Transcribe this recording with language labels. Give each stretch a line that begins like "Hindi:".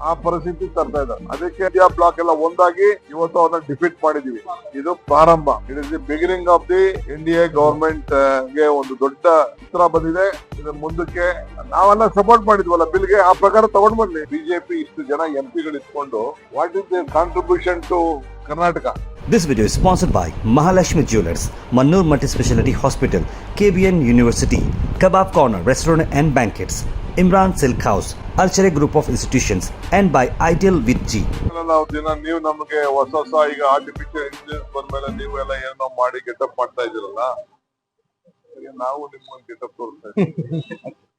Kannada: ಆ ಪರಿಸ್ಥಿತಿ ತರ್ತಾ ಇದ್ದಾರೆ. ಅದಕ್ಕೆ ಇಂಡಿಯಾ ಬ್ಲಾಕ್ ಎಲ್ಲ ಒಂದಾಗಿ ಇವತ್ತು ಅವ್ರನ್ನ ಡಿಫೀಟ್ ಮಾಡಿದೀವಿ. ಇದು ಪ್ರಾರಂಭ.
English: it is the beginning of the India
Kannada: government ಗೆ ಒಂದು ದೊಡ್ಡ ಚಿತ್ರ ಬಂದಿದೆ. ಇದು ಮುಂದಕ್ಕೆ ನಾವೆಲ್ಲ ಸಪೋರ್ಟ್ ಮಾಡಿದ್ವಲ್ಲ ಬಿಲ್ಗೆ, ಆ ಪ್ರಕಾರ ತಗೊಂಡ್ ಬರ್ಲಿ. ಬಿಜೆಪಿ ಇಷ್ಟು ಜನ ಎಂಪಿಗಳು ಇಟ್ಕೊಂಡು
English: What is their contribution to Karnataka? This video is sponsored by Mahalakshmi Jewelers, Mannur Multi-Speciality Hospital, KBN University, Kebab Corner Restaurant and Banquets, Imran Silk House, Archery Group of Institutions, and by Ideal with G.
Kannada: ನಾವು ದಿನ ನೀವು ನಮಗೆ ಹೊಸ ಈಗ artificial intelligence ಬಂದ್ಮೇಲೆ ನೀವೆಲ್ಲ ಏನೋ ಮಾಡಿ ಗೆಟಪ್ ಮಾಡ್ತಾ ಇದ್ದೀರಲ್ಲ, ನಾವು ನಿಮ್ಗೆ ಗೆಟಪ್ ತೋರಿಸ್ತಾ ಇದ್ದೀವಿ.